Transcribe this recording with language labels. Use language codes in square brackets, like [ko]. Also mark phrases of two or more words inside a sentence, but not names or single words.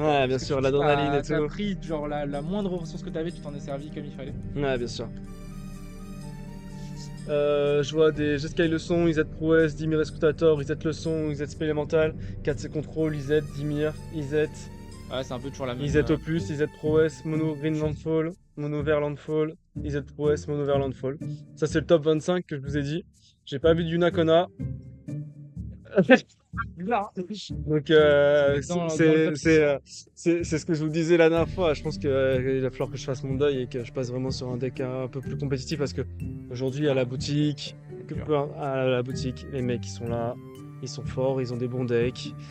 [fr] Ouais, bien sûr, l'adrénaline et tout. Tu as pris genre la moindre ressource que tu avais, tu t'en es servi comme il fallait. Ouais, bien sûr. Je vois des G-Sky Leçon, IZ Prowess, Dimir Escrutator, IZ Leçon, IZ Spell Elemental, 4C Control, IZ, Dimir, IZ, Ouais, c'est un peu toujours la même. IZ Opus, IZ Prowess, Mono Green Landfall, Mono Vert Landfall, IZ Prowess, Mono Vert Landfall. Ça, c'est le top 25 que je vous ai dit. J'ai pas vu de Yunakona. Donc c'est ce que je vous disais la dernière fois. Je pense qu'il va falloir que je fasse mon deuil et que je passe vraiment sur un deck un peu plus compétitif parce que aujourd'hui à la boutique, les mecs ils sont là, ils sont forts, ils ont des bons decks.